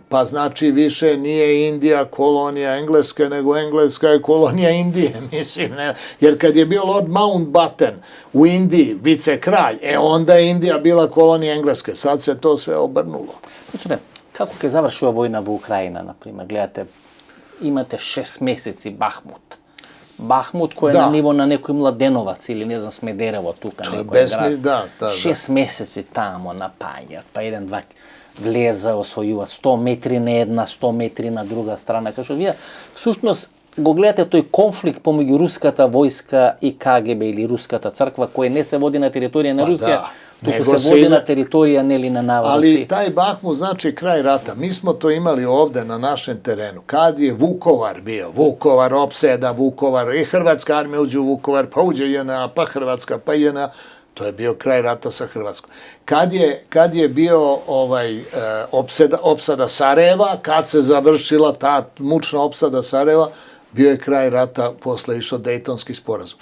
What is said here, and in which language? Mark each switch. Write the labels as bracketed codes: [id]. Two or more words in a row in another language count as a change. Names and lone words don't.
[sr] Pa znači više nije Indija kolonija Engleske, nego Engleska je kolonija Indije, mislim. Jer kad je bio Lord Mountbatten u Indiji, vicekralj, onda je Indija bila kolonija Engleske. Sad se to sve obrnulo. Kako je završila vojna u Ukrajina, na primjer? [mk] Gledate, imate 6 месеци Бахмут. Бахмут кој е на ниво на некој Младеновац или не знам Смедерево тука некој град. 6 месеци тамо напаѓаат, па еден-два влеза, освојуваат 100 метри на една, 100 метри на друга страна. Кај што вие всушност го гледате тој конфликт помеѓу руската војска и КГБ или руската црква кој не се води на територија на Русија, туку се води на територија нели на Русија. [sr] Ali taj Bahmut znači kraj rata. Mi smo to imali ovde na našem terenu. Kad je Vukovar bio, Vukovar opseda, Vukovar i Hrvatska armija uđe u Vukovar, pa uđe JNA, pa Hrvatska, pa JNA, to je bio kraj rata sa Hrvatskom. Kad je bio opsada Sarajeva, kad se završila ta mučna opsada Sarajeva, bio je kraj rata, posle išao Dejtonski sporazum.